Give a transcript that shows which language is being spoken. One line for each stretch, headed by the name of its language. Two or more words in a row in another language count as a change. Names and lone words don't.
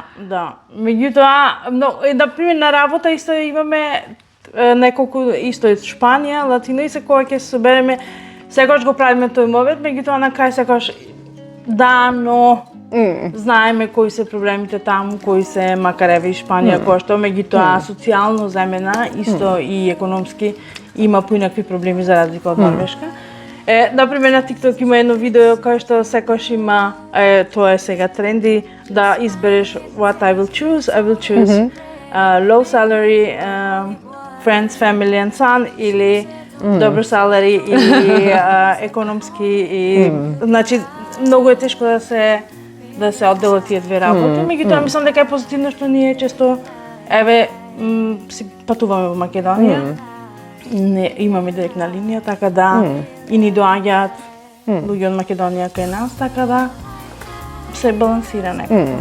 Macedonian: Меѓутоа, например на работа исто имаме неколку исто од Шпанија, Латино и кога ќе се собереме, секогаш го правиме тој мовет, меѓутоа на крај секогаш да, но знаеме кои се проблемите таму, кои се макар еве и Шпанија, која што меѓутоа социјално земена, исто и економски има поинакви проблеми за разлика од Норвешка. Например на TikTok има едно видео кое што секогаш има, тоа е сега тренди, да избереш
English: what I will choose. I will choose low salary, friends, family and son
Macedonian: или добро salary или економски и значи многу е тешко да се одделат тие две работи. Меѓутоа мислам дека е позитивно што ние често еве си патуваме во Македонија. Не имаме директна линија, така да и ни доаѓаат луѓе од Македонија кај нас, така да се балансира некако.